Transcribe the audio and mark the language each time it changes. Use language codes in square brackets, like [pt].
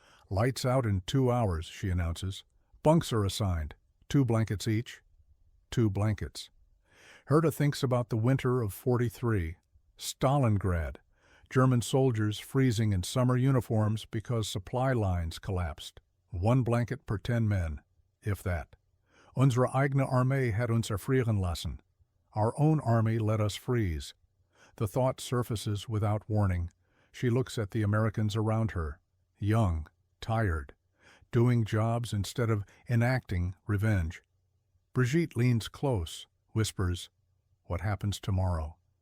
[en] Lights out in 2 hours, she announces. Bunks are assigned. 2 blankets each. 2 blankets. Herta thinks about the winter of '43. Stalingrad. German soldiers freezing in summer uniforms because supply lines collapsed. 1 blanket per 10 men, if that. [de] Unsere eigene Armee hat uns erfrieren lassen. [en] Our own army let us freeze. The thought surfaces without warning. She looks at the Americans around her. Young, tired, doing jobs instead of enacting revenge. Brigitte leans close, whispers, "What happens tomorrow?"